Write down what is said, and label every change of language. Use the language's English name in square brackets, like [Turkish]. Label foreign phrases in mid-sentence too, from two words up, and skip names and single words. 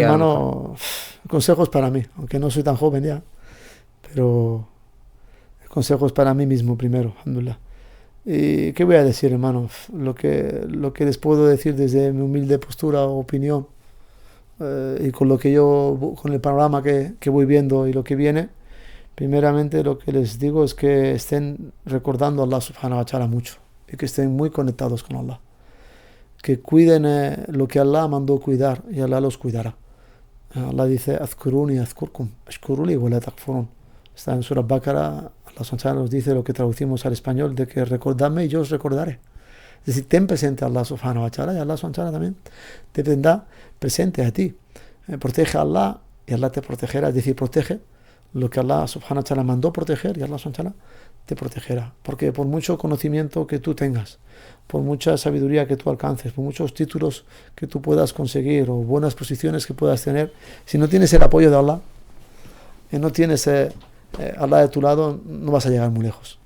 [Spanish] Hermano, consejos para mí, aunque no soy tan joven ya, pero consejos para mí mismo primero, alhamdulillah. ¿Y qué voy a decir, hermano? Lo que les puedo decir desde mi humilde postura o opinión, y con el panorama que voy viendo y lo que viene, primeramente lo que les digo es que estén recordando a [Arabic] الله سبحانه وتعالى [Spanish] mucho y que estén muy conectados con Allah, que cuiden lo que Allah mandó cuidar, y Allah los cuidará. Allah dice, [Arabic] اذكروني أذكركم اشكروا لي ولا تكفرون. [Spanish] Está en Surah Baqara. Allah nos dice lo que traducimos al español, de que recordadme y yo os recordaré. Es decir, ten presente a [Arabic] الله سبحانه وتعالى, [Spanish] y [Arabic] الله سبحانه وتعالى [Spanish] también te tendrá presente a ti. Protege a Allah y Allah te protegerá. Es decir, protege lo que [Arabic] الله سبحانه وتعالى [Spanish] mandó proteger, y [Arabic] الله سبحانه وتعالى [Spanish] te protegerá. Porque por mucho conocimiento que tú tengas, por mucha sabiduría que tú alcances, por muchos títulos que tú puedas conseguir o buenas posiciones que puedas tener, si no tienes el apoyo de Allah y no tienes Allah de tu lado, no vas a llegar muy lejos.